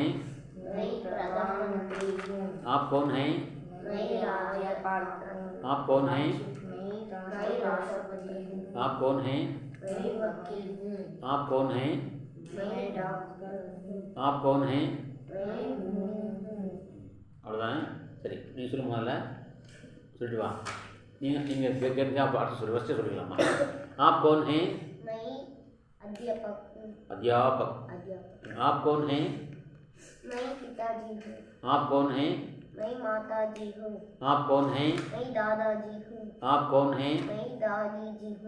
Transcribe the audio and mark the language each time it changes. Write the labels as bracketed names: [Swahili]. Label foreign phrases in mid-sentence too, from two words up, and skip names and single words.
[Hindi] मैं प्रधानमंत्री हूँ. आप कौन हैं, मैं राज्यपाल हूँ. आप कौन हैं, मैं राष्ट्रपति हूँ. आप कौन हैं, मैं वकील हूँ. आप कौन हैं, मैं डॉक्टर हूँ. आप कौन हैं. मैं हूँ. [Tamil] அவ்வளோதானே. சரி, நீங்கள் சொல்லுங்க, முதல்ல சொல்லிட்டு வா. நீங்கள் கேட்குறீங்க, அப்போ அடுத்து சொல்லு, ஃபஸ்ட்டு சொல்லிக்கலாமா. [Hindi] आप कौन हैं, मैं अध्यापक हूँ. अध्यापक. आप कौन हैं, मैं पिताजी हूँ. आप कौन हैं, मैं माताजी हूँ. आप कौन हैं, मैं दादाजी हूँ. आप कौन हैं, मैं दादी जी हूँ.